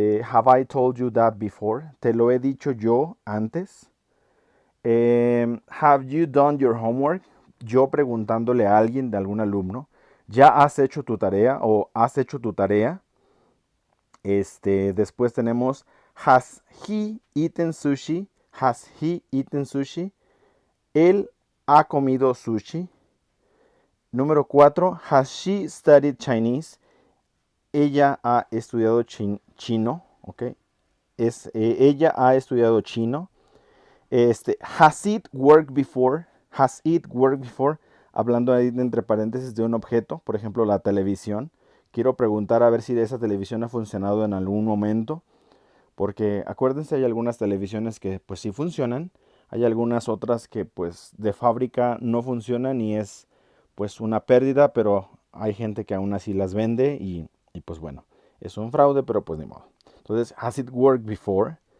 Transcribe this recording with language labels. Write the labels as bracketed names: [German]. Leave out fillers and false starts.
[English] Have I told you that before? [Spanish] Te lo he dicho yo antes. [English] Have you done your homework? [Spanish] Yo preguntándole a alguien, de algún alumno, ¿ya has hecho tu tarea o has hecho tu tarea? Después tenemos, [English] has he eaten sushi? Has he eaten sushi? [Spanish] Él ha comido sushi. Número 4, [English] has she studied Chinese? [Spanish] Ella ha estudiado chino, ¿ok? Ella ha estudiado chino. [English] Has it worked before? Has it worked before? [Spanish] Hablando ahí entre paréntesis de un objeto, por ejemplo, la televisión. Quiero preguntar a ver si esa televisión ha funcionado en algún momento. Porque acuérdense, hay algunas televisiones que pues sí funcionan. Hay algunas otras que pues de fábrica no funcionan y es pues una pérdida, pero hay gente que aún así las vende y pues bueno, es un fraude, pero pues ni modo. Entonces, [English] has it worked before?